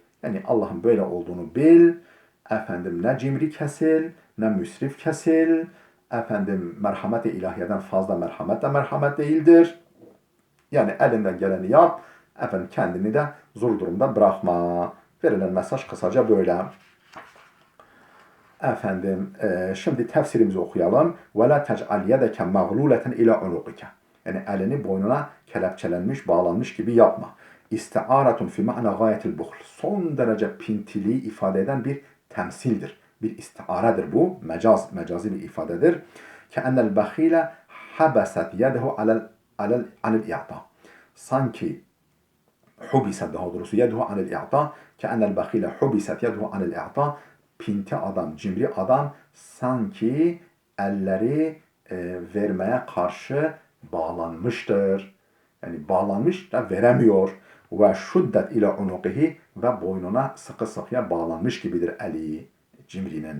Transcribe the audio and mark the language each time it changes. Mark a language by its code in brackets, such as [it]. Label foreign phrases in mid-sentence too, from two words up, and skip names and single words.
[tr] Yani Allah'ın böyle olduğunu bil, ne cimri kesil, ne müsrif kesil, merhamet-i ilahiyeden fazla merhamet de merhamet değildir. Yani elinden geleni yap, kendini de zor durumda bırakma. Verilen mesaj kısaca böyle. Şimdi tefsirimizi okuyalım. [ar] وَلَا تَجْعَلْ يَدَكَ مَغْلُولَةً اِلَى عُنُقِكَ. [tr] Yani elini boynuna kelepçelenmiş, bağlanmış gibi yapma. [ar] استعارة في معنى غاية البخل. [tr] Son derece pintiliği ifade eden bir temsildir. Bir istiaredir bu. Mecazi bir ifadedir. [ar] كَأَنَّ الْبَخِيلَ حَبَسَتْ يَدَهُ عن الإعطاء. [tr] Sanki hubiset daha doğrusu [ar] يده عن الإعطاء. كَأَنَّ الْبَخِيلَ حُبِسَتْ يَدُهُ عن الإعطاء. [tr] Pinti adam, cimri adam sanki elleri vermeye karşı bağlanmıştır. Yani bağlanmış da veremiyor. Ve [ar] شدت إلى عنقه [tr] ve boynuna sıkı sıkıya bağlanmış gibidir eli cimrinin.